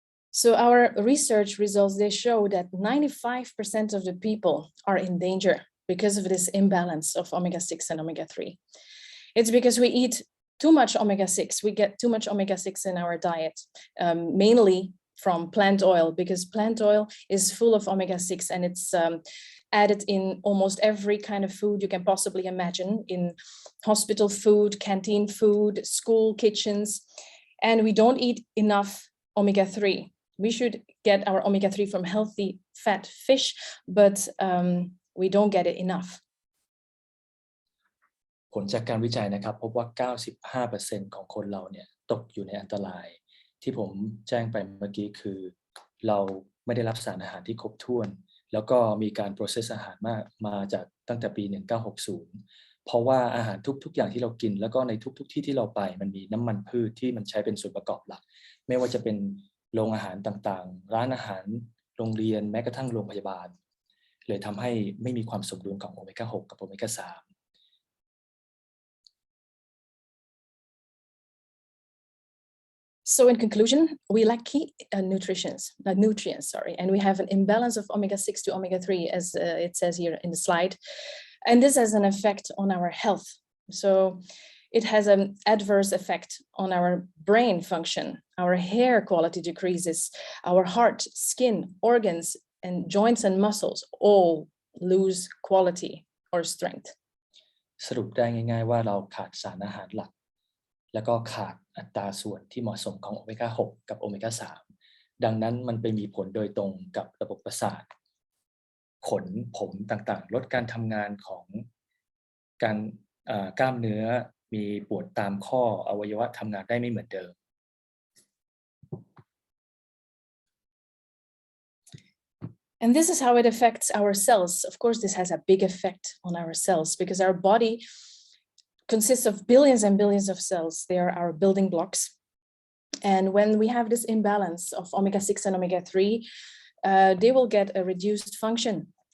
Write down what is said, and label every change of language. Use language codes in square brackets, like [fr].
[en] So our research results, they show that 95% of the people are in danger because of this imbalance of omega-6 and omega-3. It's because we eat too much omega-6. We get too much omega-6 in our diet, mainly from plant oil, because plant oil is full of omega-6 and it's added in almost every kind of food you can possibly imagine, in hospital food, canteen food, school kitchens, and we don't eat enough omega-3. We should get our omega-3 from healthy fat fish, but we don't get it enough. [th] ผลจากการวิจัยนะครับพบว่า 95% ของคนเราเนี่ยตกอยู่ในอันตรายที่ผมแจ้งไปเมื่อกี้คือเราไม่ได้รับสารอาหารที่ครบถ้วนแล้วก็มีการ process อาหารมาจากตั้งแต่ปี 1960 เพราะว่าอาหารทุกอย่างที่เรากินแล้วก็ในทุกที่ที่เราไปมันมีน้ำมันพืชที่มันใช้เป็นส่วนประกอบหลักไม่ว่าจะเป็นโรงอาหารต่างๆร้านอาหารโรงเรียนแม้กระทั่งโรงพยาบาลเลยทำให้ไม่มีความสมดุลของโอเมก้า 6 กับโอเมก้า 3 [en] So in conclusion, we lack key nutrients, and we have an imbalance of omega-6 to omega-3, as it says here in the slide. And this has an effect on our health. So it has an adverse effect on our brain function. Our hair quality decreases. Our heart, skin, organs, and joints and muscles all lose quality or strength. [th] สรุปได้ง่ายๆว่าเราขาดสารอาหารหลักแล้วก็ขาดอัตราส่วนที่เหมาะสมของโอเมก้า 6 กับโอเมก้า 3 ดังนั้นมันไปมีผลโดยตรงกับระบบประสาทขนผมต่างๆลดการทำงานของการกล้ามเนื้อมีปวดตามข้ออวัยวะทำงานได้ไม่เหมือนเดิม [en] And this is how it affects our cells. Of course, this has a big effect on our cells because our body consists of billions and billions of cells. They are our building blocks. And when we have this imbalance of omega-6 and omega-3, they will get a reduced function.